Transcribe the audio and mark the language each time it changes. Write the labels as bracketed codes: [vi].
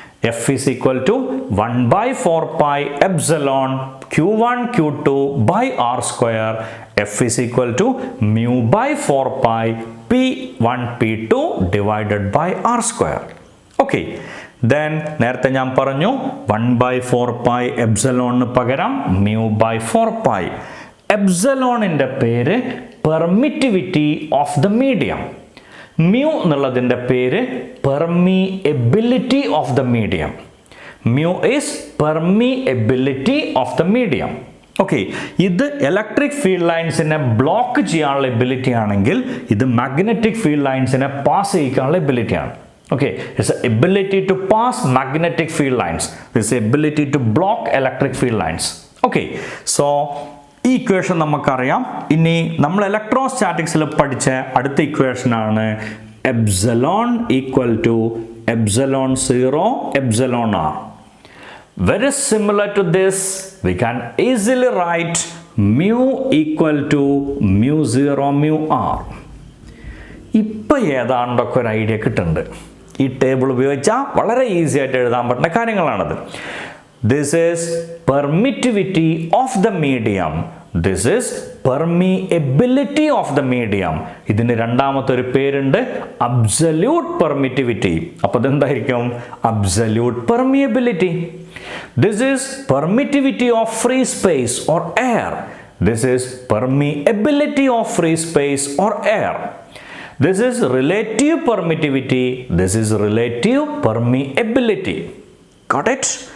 [en] F = 1/4πε Q1 Q2 by R². F = μ/4π P1 P2 divided by R². [ml] Okay, then നേരത്തെ ഞാൻ പറഞ്ഞു 1/4πε പകരം μ/4π. എപ്സിലോണിൻ്റെ പേര് [en] Permittivity of the medium. Mu [ml] എന്നുള്ളതിൻ്റെ പേര് [en] Permeability of the medium. Mu is permeability of the medium. [ml] Okay, ഇത് electric field ലൈൻസിനെ block ചെയ്യാനുള്ള ability ആണെങ്കിൽ ഇത് മാഗ്നറ്റിക് ഫീൽഡ് ലൈൻസിനെ പാസ് ചെയ്യിക്കാനുള്ള എബിലിറ്റി ആണ്. [en] Okay, it's the ability to pass magnetic field lines. This is the ability to block electric field lines. [ml] Okay, so ഈ equation നമുക്കറിയാം. ഇനി നമ്മൾ ഇലക്ട്രോസ്റ്റാറ്റിക്സിൽ പഠിച്ച അടുത്ത ഇക്വേഷൻ ആണ് epsilon equal to ε0 εr. [en] Very similar to this, we can easily write mu equal to μ0 μr. [ml] ഇപ്പം ഏതാണ്ടൊക്കെ ഒരു ഐഡിയ കിട്ടുന്നുണ്ട്. ഈ ടേബിൾ ഉപയോഗിച്ചാൽ വളരെ ഈസി ആയിട്ട് എഴുതാൻ പറ്റുന്ന കാര്യങ്ങളാണത്. [en] This is permittivity of the medium. This is permeability of the medium. [ml] ഇതിന് രണ്ടാമത്തെ ഒരു പേരുണ്ട് അബ്സല്യൂട്ട് പെർമിറ്റിവിറ്റി. അപ്പോൾ ഇതെന്തായിരിക്കും? [en] Absolute permeability. This is permittivity of free space or air. This is permeability of free space or air. This is relative permittivity. This is relative permeability. Got it?